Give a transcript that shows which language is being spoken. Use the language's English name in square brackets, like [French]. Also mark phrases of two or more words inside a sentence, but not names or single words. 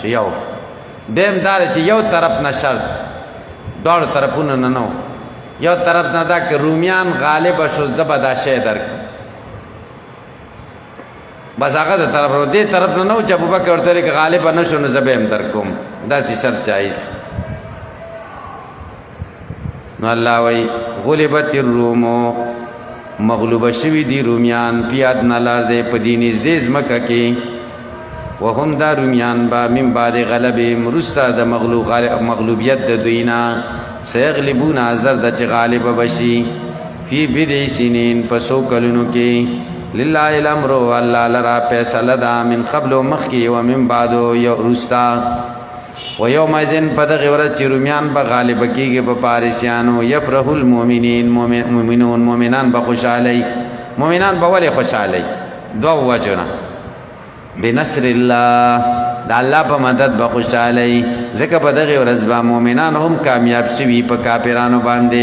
[Pashto] یو دیم دا چې یو طرف نه شرط، دواړو طرفونو نه نو، یو طرف نه دا که رومیان غالب شو زه به دا شی درکړم، بس هغه د طرف نه، دې طرف نه نو چې ابوبکر ورته ویل که غالب نه شو نو زه به هم درکوم. داسې شرط جایز. نو الله وایي [Arabic] غلبت الرومو، [Pashto] مغلوبه شوي دي رومیان [Arabic] فی ادنی الارض، [Pashto] په دې نږدې ځمکه کې، وهم دا رومیان با [Arabic] من بعد غلبهم، [Pashto] وروسته د مغلوبیت د دوی نه، سیغلبون حاضر ده چې غالبه بشي، [Arabic] فی بضع سنین [Pashto] په 100 کلونو کې، [Arabic] لله الامر [Pashto] الله لرا فیصله ده، [Arabic] من قبل [Pashto] مخکې [Arabic] و من بعد [Pashto] وروسته. [Arabic] و یومئذ [Pashto] په دغې ورځ چې رومیان به غالبه کېږي په پارسیانو، [Arabic] یفرح المؤمنین، [Pashto] مؤمنان به خوشحالی. مؤمنان به ولې خوشحالی؟ 2 وجو نه. [Arabic] بنصر الله، [Pashto] د الله په مدد به خوشحالی، ځکه په دغې ورځ به مؤمنان هم کامیاب شوي په کافرانو باندې.